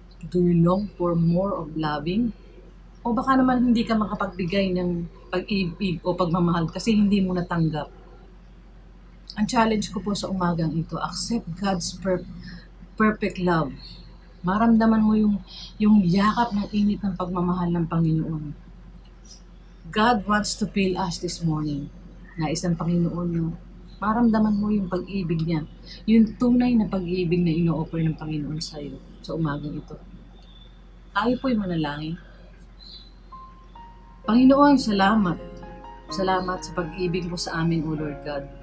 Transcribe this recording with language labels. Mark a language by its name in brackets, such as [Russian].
[English] Do you long for more of loving? [Filipino] O baka naman hindi ka makapagbigay ng pag-ibig o pagmamahal kasi hindi mo natanggap. Ang challenge ko po sa umagang ito, [English] accept God's perfect love. [Filipino] Maramdaman mo yung yakap ng init ng pagmamahal ng Panginoon. [English] God wants to fill us this morning. [Filipino] Nais ng Panginoon nyo. Maramdaman mo yung pag-ibig niya. Yung tunay na pag-ibig na ino-offer ng Panginoon sa iyo sa umagang ito. Tayo po'y manalangin. Panginoon, salamat. Salamat sa pag-ibig mo sa amin, O Lord God.